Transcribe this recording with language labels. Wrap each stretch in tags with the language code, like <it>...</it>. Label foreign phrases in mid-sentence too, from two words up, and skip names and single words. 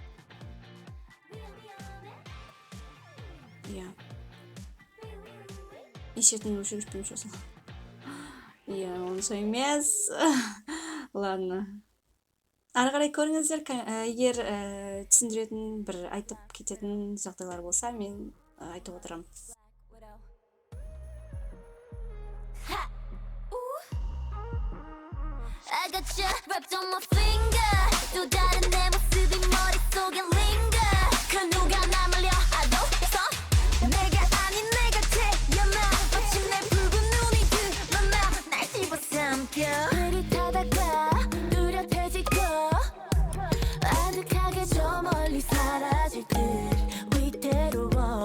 <kk>Нешетін өшіріп жүрсің. Онша емес. Ладно. Ары қарай көріңіздер, егер түсіндіретін бір айтып кететін жағдайлар болса, мен айтып отырамын.</kk> <en>I got you wrapped on my finger.</en> <ko>또 다른 내 모습이 머릿속에 linger. 그 누가 나 몰려와도 내가 아닌 내 같아. 마침 내 붉은 눈이 드러나 날 집어삼켜. 흐릿하다가 뚜렷해지고 아득하게 저 멀리 사라질 듯 위태로워.</ko>